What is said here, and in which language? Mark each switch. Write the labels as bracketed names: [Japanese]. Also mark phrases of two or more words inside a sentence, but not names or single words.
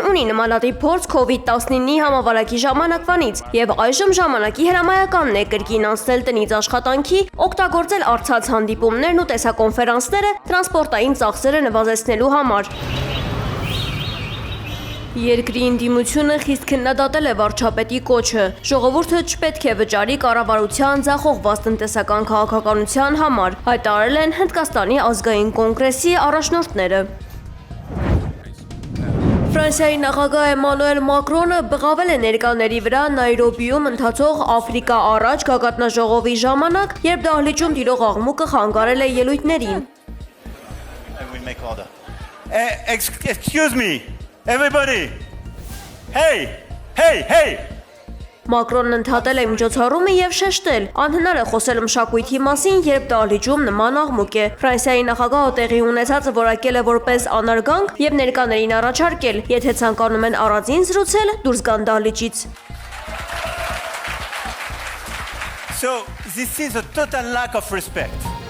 [Armenian] ունի նմանատիպ փորձ COVID-19-ի համավարակի ժամանակվանից եւ այժմ ժամանակի հրամայականն է կրկին անցնել տնից աշխատանքի, օգտագործել առցած հանդիպումներն ու տեսակոնֆերանսները տրանսպորտային ծախսերը նվազեցնելու համար։ Երկրի ինդիմությունը խիստ քննադատել է վարչապետի կոչը։ Ժողովուրդը չպետք է վճարի կառավարության ձախողված տնտեսական քաղաքականության համար, հայտարարել են Հնդկաստանի ազգային կոնգրեսի առաջնորդները։ Ֆրանսիայի նախագահ Էմանուել Մակրոնը բղավել է ներկաների վրա Նայրոբիում ընթացող Աֆրիկա առաջ գագաթնաժողովի ժամանակ, երբ դահլիճում տիրող աղմուկը խանգարել է ելույթներին։ [English] Excuse me, everybody. Hey. [Armenian] Մակրոնն ընդհատել է միջոցառումը եւ շեշտել. անհնար է խոսել մշակույթի մասին, երբ դահլիճում նման աղմուկ է։ Ֆրանսիայի նախագահը տեղի ունեցածը որակել է որպես անարգանք եւ ներկաներին առաջարկել, եթե ցանկանում են առանձին զրուցել, դուրս գան դահլիճից։ [English] So this is a total lack of respect.